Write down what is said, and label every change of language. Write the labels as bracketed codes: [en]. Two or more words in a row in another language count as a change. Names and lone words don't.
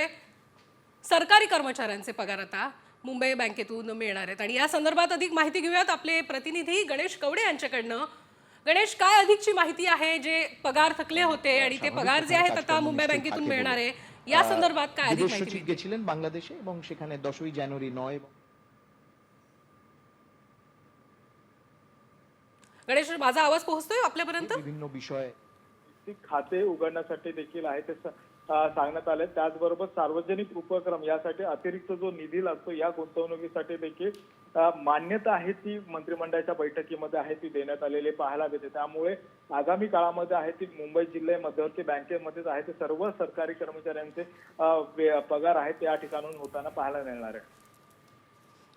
[mr] सरकारी कर्मचाऱ्यांचे पगार आता मुंबई बँकेतून मिळणार आहेत आणि या संदर्भात अधिक माहिती घेऊयात आपले प्रतिनिधी गणेश कवडे यांच्याकडनं। गणेश, काय अधिकची माहिती आहे? जे पगार थकले होते आणि ते पगार जे आहेत आता मुंबई बँकेतून मिळणार आहे, या संदर्भात काय अधिक माहिती [bn] গেছিলেন বাংলাদেশে এবং সেখানে 10ই জানুয়ারি 9 [mr] गणेश, माझा आवाज पोहोचतोय आपल्यापर्यंत? [bn] বিভিন্ন বিষয়ে [mr] खाते उघडण्यासाठी देखील आहे ते सांगण्यात आले। त्याचबरोबर सार्वजनिक उपक्रम यासाठी अतिरिक्त जो निधी लागतो या गुंतवणुकीसाठी देखील मान्यता आहे ती मंत्रिमंडळाच्या बैठकीमध्ये आहे ती देण्यात आलेली पाहायला मिळते। त्यामुळे आगामी काळामध्ये आहे ती मुंबई जिल्हा मध्यवर्ती बँकेमध्येच आहे ते सर्व सरकारी कर्मचाऱ्यांचे पगार आहेत या ठिकाणून होताना पाहायला मिळणार आहे।